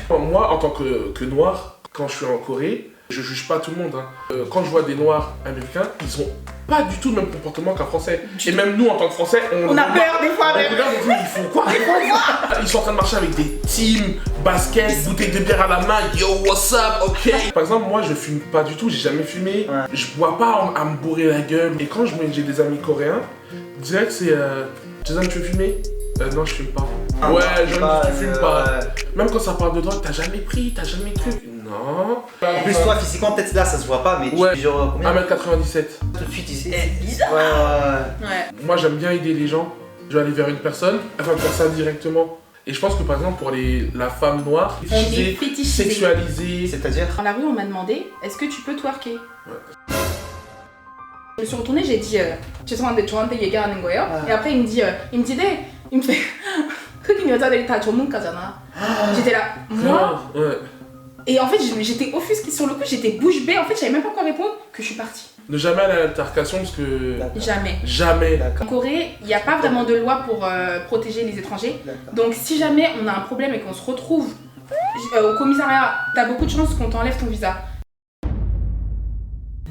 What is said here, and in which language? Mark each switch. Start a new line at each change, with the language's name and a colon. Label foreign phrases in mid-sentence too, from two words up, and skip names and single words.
French: Moi, en tant que noir, quand je suis en Corée, je juge pas tout le monde. Hein. Quand je vois des noirs américains, ils ont pas du tout le même comportement qu'un français. Et même nous, en tant que français, On a peur des fois, même. regarde, ils font quoi? Ils sont en train de marcher avec des teams, basket, bouteille de bière à la main,
English: yo, what's up,
French: ok? Par exemple, moi, je fume pas du tout, j'ai jamais fumé. Je bois pas à me bourrer la gueule. Et quand j'ai des amis coréens, direct, c'est Jason, tu veux fumer? Non, je fume pas. Ouais, tu fumes pas. Même quand ça parle de drogue, t'as jamais pris, t'as jamais cru. Non. En plus, toi, physiquement, peut-être là, ça se voit pas, mais tu genre combien? 1m97. Tout de suite, ici. C'est bizarre. Ouais. Moi, j'aime bien aider les gens. Je vais aller vers une personne, afin de faire ça directement. Et je pense que par exemple, pour la femme noire, On est fétichisé. sexualisée. C'est-à-dire? Dans la rue, on m'a demandé, est-ce que tu peux twerker? Je me suis retournée, j'ai dit,
Korean: 죄송한데 저한테 얘기하는 거예요?
French: Et après, il me dit, 네. Il me fait,
Korean: 흑인 여자들이 다 전문가잖아.
French: J'étais là, moi? Ouais. Et en fait, j'étais offusquée sur le coup, j'étais bouche bée. En fait, je savais même pas quoi répondre, que je suis partie. Ne jamais aller à l'altercation parce que. Jamais. Jamais. En Corée, il n'y a pas vraiment de loi pour protéger les étrangers. Donc, si jamais on a un problème et qu'on se retrouve au commissariat, t'as beaucoup de chances qu'on t'enlève ton visa.